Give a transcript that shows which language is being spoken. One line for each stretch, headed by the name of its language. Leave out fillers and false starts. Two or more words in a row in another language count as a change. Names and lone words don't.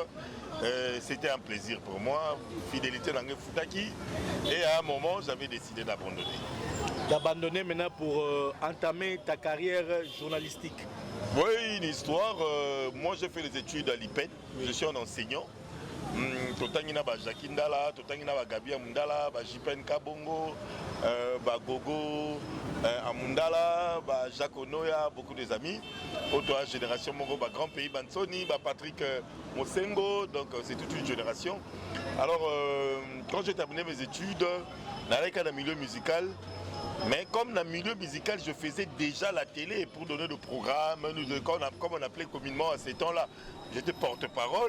French: C'était un plaisir pour moi, fidélité dans le Futaki. Et à un moment, j'avais décidé d'abandonner. d'abandonner maintenant pour entamer ta carrière journalistique? Oui, une histoire. Moi, j'ai fait les études à l'IPEN. Je suis un enseignant.
Lingala: Totangina ba Jakindala, Totangina ba Gabia Mundala, ba Jipen Kabongo, ba Gogo Amundala, ba Jacques Onoya,
French: beaucoup des amis. Autre génération Moro, ba Grand Pays Bansoni, ba Patrick Mosengo, donc c'est toute une génération. Alors, quand j'ai terminé mes études, dans le milieu musical, mais comme dans le milieu musical, je faisais déjà la télé pour donner des programmes, comme on appelait communément à ces temps-là, j'étais porte-parole.